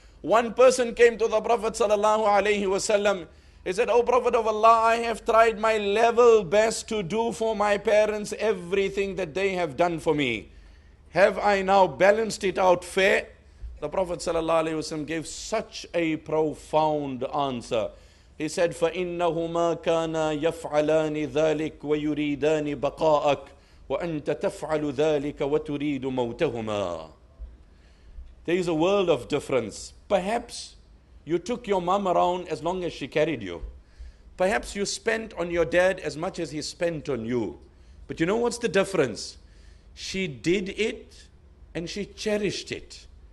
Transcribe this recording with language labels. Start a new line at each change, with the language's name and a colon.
English: One person came to the Prophet sallallahu alaihi wasallam. He said, "O Prophet of Allah, I have tried my level best to do for my parents everything that they have done for me. Have I now balanced it out fair?" The Prophet sallallahu alaihi wasallam gave such a profound answer. He said,
Arabic: فَإِنَّهُمَا كَانَا يَفْعَلَانِ ذَلِكَ وَيُرِيدَانِ بَقَاءَكَ وَأَنْتَ تَفْعَلُ ذَلِكَ وَتُرِيدُ مَوْتَهُمَا.
English: There is a world of difference. Perhaps you took your mom around as long as she carried you. Perhaps you spent on your dad as much as he spent on you. But you know what's the difference? She did it and she cherished it.